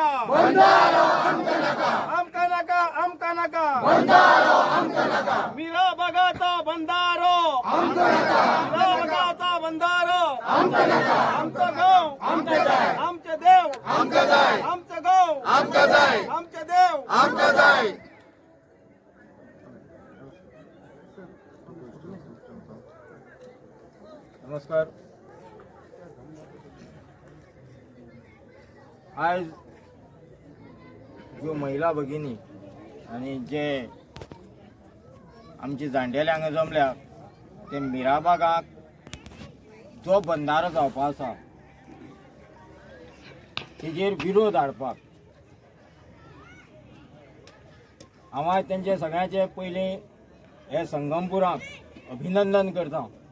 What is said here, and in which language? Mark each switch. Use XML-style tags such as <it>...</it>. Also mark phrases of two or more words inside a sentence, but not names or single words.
<kok>आमका नका मीरा बघाचा बंधारो मीरा बघाचा बंधारो आमचं गाव आमचे देव आमचं गाव आमचे देव नमस्कार. आज जो महिला भगिनी आणि जे आमची जाणटेले हांगा जमल्या ते मिराबागाक जो बंधारो जावपा आसा तेजेर विरोध हाडपाक हांव आज तेंचे सगळ्यांचे पयलीं हे संगमपुराक अभिनंदन करता.</kok>